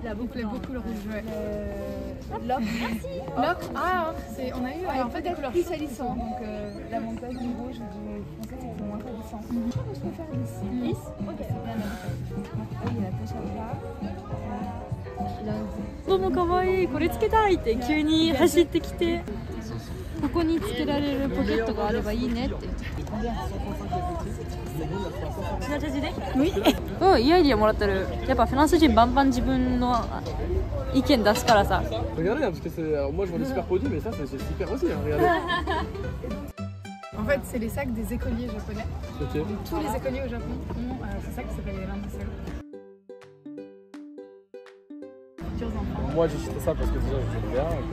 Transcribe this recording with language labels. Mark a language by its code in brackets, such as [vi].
[fr] Il a beaucoup le rouge. Ouais. L'ocre, L'ocre. Ah, on a eu en fait des peut-être couleurs plus salissant. Donc l'avantage du rouge et du foncé, c'est que c'est moins salissant. Je pense que je peux faire des 6. Ok, c'est bien la il y a la poche à plat. [ja] どうも可愛い、これつけたいって急に走ってきて、ここにつけられるポケットがあればいいねって言って。うん、いいアイディアもらってる。やっぱフランス人バンバン自分の意見出すからさ。 [fr] Regardez, parce que c'est. Alors moi je vois des super produits, mais ça c'est super aussi. Hein, regardez. En fait, c'est les sacs des écoliers japonais. Ok. Tous les écoliers au Japon ont ce sac qui s'appelle les Randesel. Moi j'ai jeté ça parce que déjà j'aime bien.